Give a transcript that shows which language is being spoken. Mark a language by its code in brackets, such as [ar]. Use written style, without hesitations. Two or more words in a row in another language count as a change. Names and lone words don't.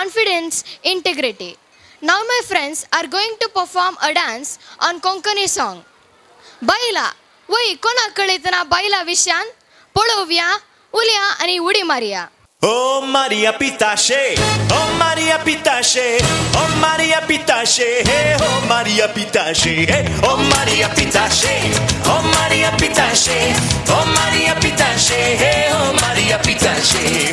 [en] maintains integrity. Now my friends are going to perform a dance on Konkani song. [kok] Baila, woi kona kalitana baila vishan, polovia, ulia ani udi Maria. Oh Maria Pitache, oh Maria Pitache, oh Maria Pitache, hey, oh Maria Pitache, hey, oh Maria Pitache, oh Maria Pitache, oh Maria Pitache, hey, oh Maria Pitache.